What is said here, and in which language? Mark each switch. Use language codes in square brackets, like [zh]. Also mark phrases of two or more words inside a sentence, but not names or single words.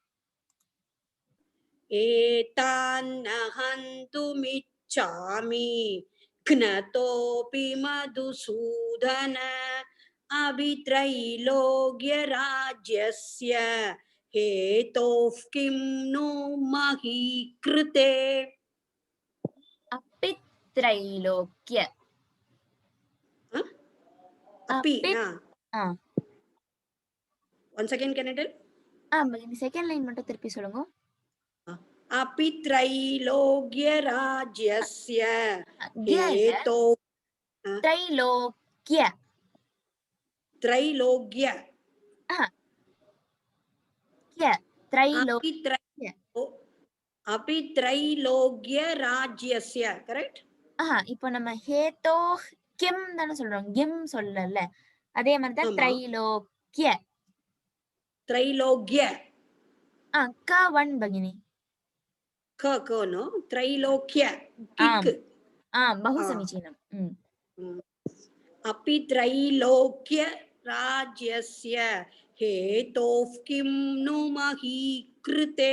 [sa] एतान्न हन्तुमिच्छामि घ्नतोऽपि मधुसूदन अभित्रैलोक्यराज्यस्य हेतोः किं नु महीकृते. अपि त्रैलोक्य. अपि ना. [en] once again can I tell? [ta] भगिनी, [en] second line [ta] மட்டும் திருப்பி சொல்லுங்க. [sa] अपि त्रैलोक्यराज्यस्य हेतो त्रैलोक्य. त्रैलोक्य त्रैलोक्य. अपि त्रैलोक्यराज्यस्य. करेक्ट. [ta] இப்போ நம்ம ஹேதோ கிம் தான சொல்றோம், கிம் சொல்லல. அதே மாதிரி தான் த்ரைலோக்ய. [sa] त्रैलोक्य. क वन भगिनी. क नो त्रैलोक्य. बहु समीचीनम्. अपि त्रैलोक्य राज्यस्य हेतोः किं नु महीकृते.